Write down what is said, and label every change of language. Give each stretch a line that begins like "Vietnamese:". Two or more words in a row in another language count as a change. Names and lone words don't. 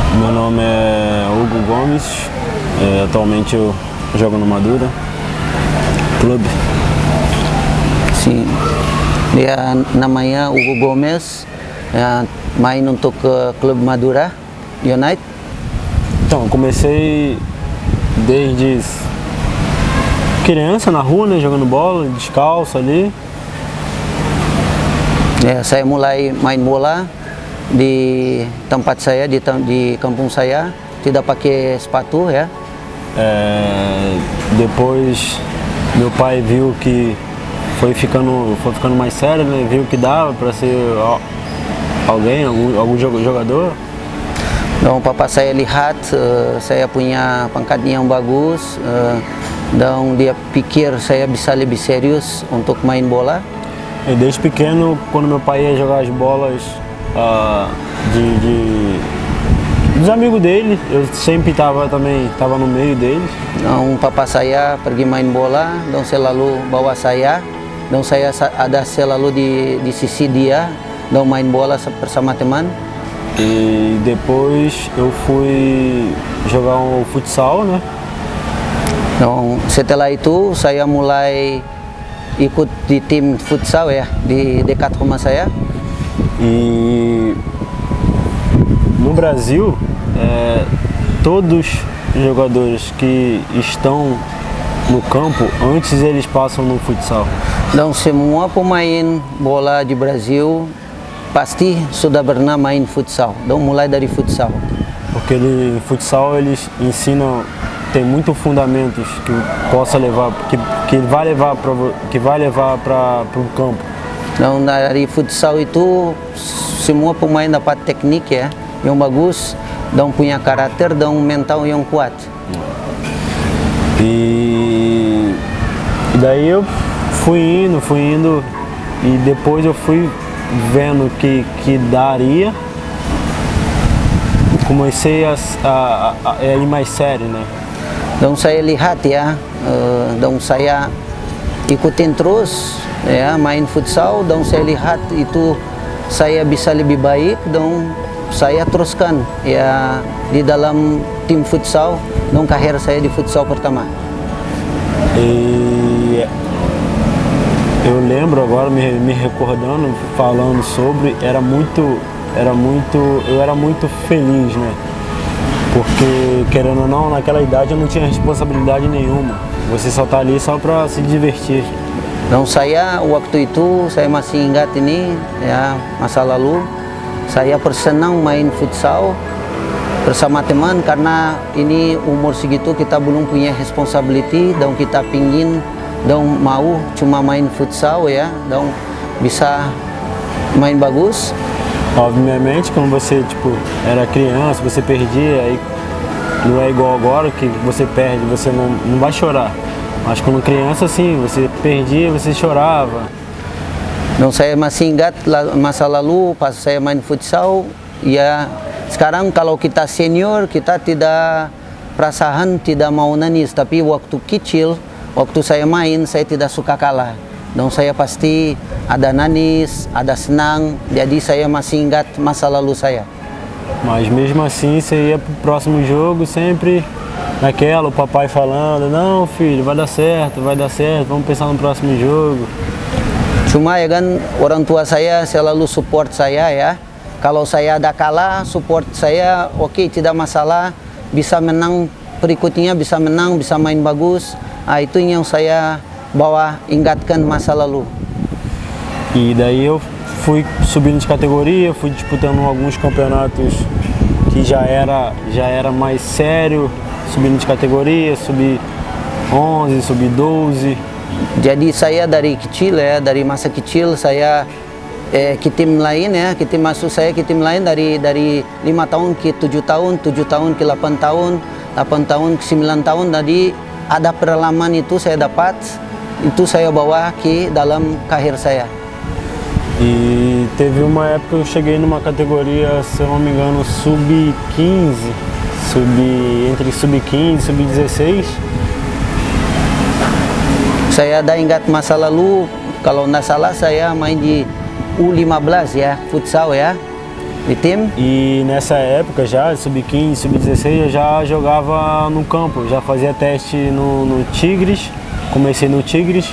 Portuguese: Meu nome é Hugo Gomes, atualmente eu jogo no Madura Clube. Sim,
Indonesian: dia namanya Hugo Gomes, main untuk Clube Madura United.
Portuguese: Então, comecei desde criança na rua, né, jogando bola, descalço ali.
Indonesian: Saya mulai main bola di tempat saya, di kampung saya, tidak pakai sepatu ya.
Portuguese: Depois meu pai viu que foi ficando mais sério, né? Viu que dava para ser algum jogador.
Indonesian: Dan papa saya lihat saya punya pangkat yang bagus, dan dia pikir saya bisa lebih serius untuk main bola.
Portuguese: E desde pequeno, quando meu pai ia jogar as bolas dos amigos dele, eu sempre tava no meio deles.
Indonesian: Dan papa saya pergi main bola, dan selalu bawa saya, dan saya ada selalu di sisi dia, dan main bola bersama teman.
Portuguese: E depois eu fui jogar um futsal, né?
Indonesian: Dan setelah itu saya mulai ikut di tim futsal ya, di dekat rumah saya.
Portuguese: E no Brasil, todos os jogadores que estão no campo, antes eles passam no futsal.
Indonesian: Dan semua pemain bola di Brasil pasti sudah pernah main futsal, dan mulai dari futsal.
Portuguese: Porque futsal eles ensinam, tem muitos fundamentos que possa levar, que vai levar para o campo.
Indonesian: Dan dari futsal itu semua pemain dapat teknik ya, yang bagus, dan punya karakter dan mental yang kuat.
Portuguese: E daí eu fui indo e depois eu fui vendo que daria. Comecei a ir mais sério, né?
Indonesian: Dan saya lihat ya, dan saya ikutin terus ya main futsal, dan saya lihat itu saya bisa lebih baik, dan saya teruskan ya di dalam tim futsal, dan karir saya di futsal pertama.
Portuguese: E eu lembro agora, me recordando, falando sobre, eu era muito feliz, né? Porque, querendo ou não, naquela idade eu não tinha responsabilidade nenhuma. Você só tá ali só para se divertir.
Indonesian: Dan saya waktu itu, saya masih ingat ini ya, masa lalu saya bersenang main futsal bersama teman, karena ini umur segitu kita belum punya responsibility, dan kita pingin dan mau cuma main futsal ya, dan bisa main bagus.
Portuguese: Obviamente, quando você era criança, você perdia, aí não é igual agora que você perde, você não vai chorar. Mas quando criança, sim, você perdia, você chorava.
Indonesian: Dan saya masih ingat masa lalu pas saya main futsal, ya sekarang kalau kita senior, kita tidak perasaan tidak mau nangis, tapi waktu kecil, waktu saya main, saya tidak suka kalah. Dan saya pasti ada nangis, ada senang, jadi saya masih ingat masa lalu saya.
Portuguese: Mas mesmo assim, você ia pro próximo jogo sempre naquela, o papai falando, não filho, vai dar certo, vamos pensar no próximo jogo.
Indonesian: Cuma ya kan, orang tua saya selalu support saya ya. Kalau saya ada kalah, support saya, oke, tidak masalah, bisa menang, berikutnya bisa menang, bisa main bagus. Itu yang saya bawa, ingatkan masa lalu.
Portuguese: E daí eu fui subindo de categoria, fui disputando alguns campeonatos que já era mais sério, subindo de categoria, subi 11, subi 12.
Indonesian: Jadi saya dari kecil ya, dari masa kecil saya ke tim lain ya, masuk saya ke tim lain dari 5 tahun ke 7 tahun, 7 tahun ke 8 tahun, 8 tahun ke 9 tahun. Jadi ada pengalaman itu saya dapat, itu saya bawa ke dalam karir saya.
Portuguese: E teve uma época que eu cheguei numa categoria, se eu não me engano, sub-15, entre sub-15 e sub-16.
Indonesian: Saya ada ingat masa lalu, kalau nggak salah saya main di U15 ya, futsal ya.
Portuguese: de time. E nessa época já, sub-15, sub-16, eu já jogava no campo, já fazia teste no Tigres, comecei no Tigres.